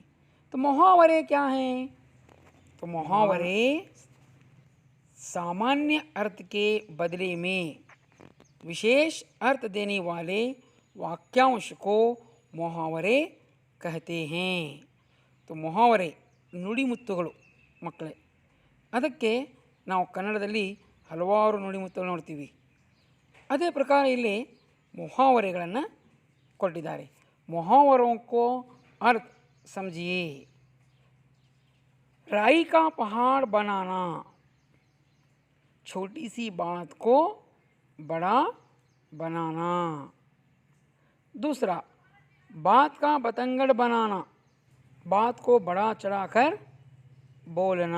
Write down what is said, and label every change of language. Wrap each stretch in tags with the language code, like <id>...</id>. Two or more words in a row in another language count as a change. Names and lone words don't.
<hi>तो मुहावरे क्या हैं? तो मुहावरे सामान्य अर्थ के बदले में विशेष अर्थ देने वाले वाक्यांश को मुहावरे कहते हैं। तो मुहावरे</hi> <kn>ನುಡಿಮುತ್ತುಗಳು ಮಕ್ಕಳೇ, ಅದಕ್ಕೆ ನಾವು ಕನ್ನಡದಲ್ಲಿ ಹಲವಾರು ನುಡಿಮುತ್ತುಗಳು ನೋಡ್ತೀವಿ. ಅದೇ ಪ್ರಕಾರ ಇಲ್ಲಿ मुहावरेಗಳನ್ನು ಕೊಟ್ಟಿದ್ದಾರೆ.</kn> <hi>मुहावरों को अर्थ समझिए। राई का पहाड़ बनाना, छोटी सी बात को बड़ा बनाना। दूसरा, बात का बतंगड़ बनाना, बात को बड़ा चढ़ाकर बोलना।</hi>